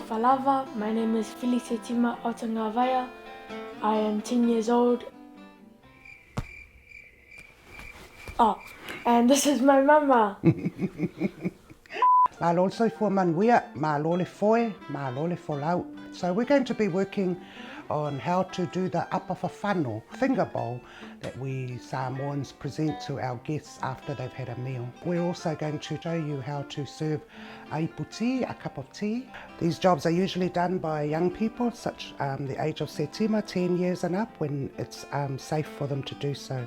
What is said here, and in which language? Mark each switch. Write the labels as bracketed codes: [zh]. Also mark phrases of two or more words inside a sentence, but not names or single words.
[sm] lava. [en] My name is Fili Setima Autagavaia. I am 10 years old. Oh, and this is my mama. [sm] Malo soi fo manuia, malo le foe, malo le folau. [en] So we're going to be working on how to do the [sm] Apa Fafano [en] finger bowl that we Samoans present to our guests after they've had a meal. We're also going to show you how to serve a [sm] Ipu Tī, [en] a cup of tea. These jobs are usually done by young people, such the age of Setima, 10 years and up, when it's safe for them to do so.